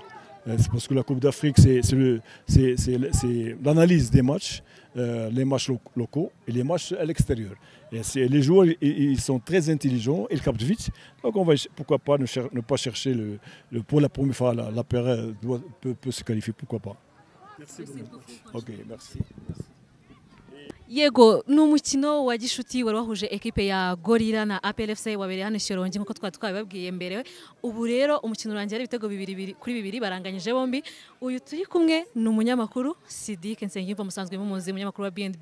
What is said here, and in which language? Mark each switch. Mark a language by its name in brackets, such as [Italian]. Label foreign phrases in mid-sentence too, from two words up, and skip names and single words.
[French] C'est parce que la Coupe d'Afrique, c'est l'analyse des matchs, les matchs locaux et les matchs à l'extérieur. Et les joueurs, ils sont très intelligents, ils captent vite. Donc on va, pourquoi pas ne pas chercher pour la première fois, la paire peut se qualifier, pourquoi pas. Merci beaucoup. Ok, merci. [Kinyarwanda] Yego ni umukino wa gishuti wari wahuje ekipe ya Gorilla na APR FC wabereye hano Shyorongi nkuko twabibabwiye mbere. Ubu rero umukino urangiye ibitego 2-2 baranganyije bombi. Uyu turi kumwe ni umunyamakuru Sidike Nsengiyumva musanzwe mumuzi umunyamakuru wa BNB.